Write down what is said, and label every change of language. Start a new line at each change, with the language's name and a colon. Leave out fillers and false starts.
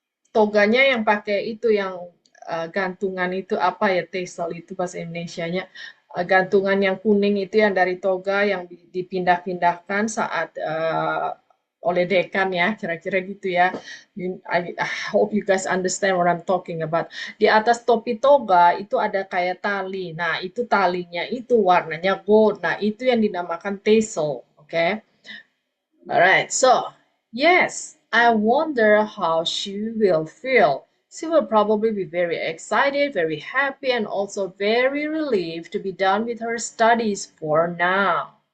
Indonesian: Toganya yang pakai itu yang gantungan itu apa ya, tassel itu bahasa Indonesianya, gantungan yang kuning itu yang dari toga yang dipindah-pindahkan saat oleh dekan ya, kira-kira gitu ya.
English: I hope you guys understand what I'm talking about.
Indonesian: Di atas topi toga itu ada kayak tali. Nah, itu talinya itu warnanya gold. Nah, itu yang dinamakan tassel, okay?
English: Alright, so yes, I wonder how she will feel. She will probably be very excited, very happy, and also very relieved to be done with her studies for now.